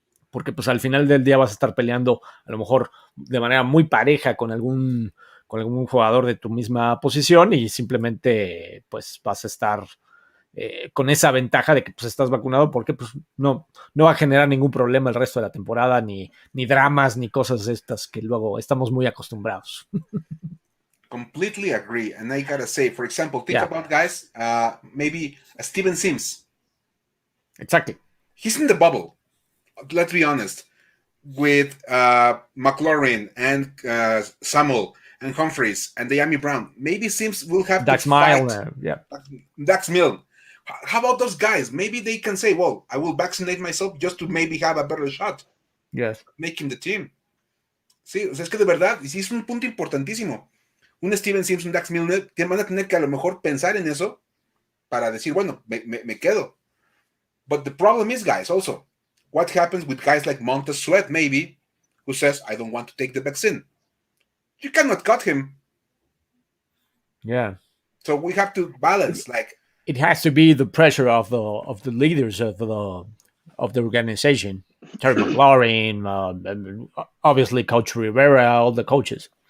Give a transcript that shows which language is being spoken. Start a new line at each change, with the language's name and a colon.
Spanish: porque pues al final del día vas a estar peleando a lo mejor de manera muy pareja con algún jugador de tu misma posición y simplemente pues vas a estar con esa ventaja de que pues estás vacunado, porque pues no va a generar ningún problema el resto de la temporada, ni dramas, ni cosas estas que luego estamos muy acostumbrados.
English: Completely agree. And I gotta say, for example, think about guys, maybe Steven Sims. Exactly. He's in the bubble. Let's be honest. With McLaurin and Samuel and Humphreys and Diami Brown, maybe Sims will have Dax to fight. Dax Milne. How about those guys? Maybe they can say, well, I will vaccinate myself just to maybe have a better shot. Yes. Making the team.
Spanish: Sí, o sea, es que de verdad, y sí es un punto importantísimo. Un Steven Sims, un Dax Milne, que van a tener que a lo mejor pensar en eso para decir, bueno, me quedo.
English: But the problem is, guys, also, what happens with guys like Montez Sweat, maybe, who says, I don't want to take the vaccine? You cannot cut him. Yeah. So we have to balance, it has to be the pressure of the leaders of the organization, Terry McLaurin, obviously Coach Rivera, all the coaches.